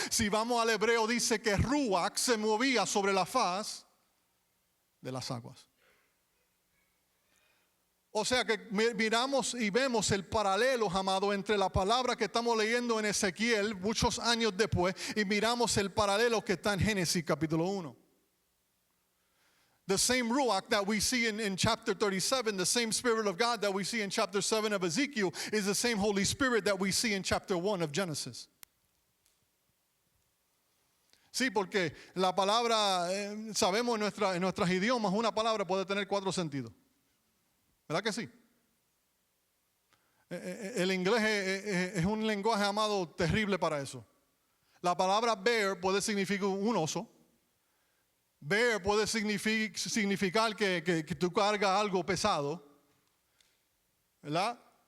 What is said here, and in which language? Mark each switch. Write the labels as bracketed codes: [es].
[es] Si vamos al hebreo dice que Ruach se movía sobre la faz de las aguas. O sea que miramos y vemos el paralelo, amado, entre la palabra que estamos leyendo en Ezequiel muchos años después y miramos el paralelo que está en Génesis capítulo 1. [en] The same Ruach that we see in chapter 37, the same Spirit of God that we see in chapter 7 of Ezekiel is the same Holy Spirit that we see in chapter 1 of Genesis. [es] Sí, porque la palabra, sabemos en nuestros idiomas, una palabra puede tener 4 sentidos. ¿Verdad que sí? El inglés es un lenguaje, amado, terrible para eso. La palabra bear puede significar un oso. Bear puede significar que tú cargas algo pesado. ¿Verdad?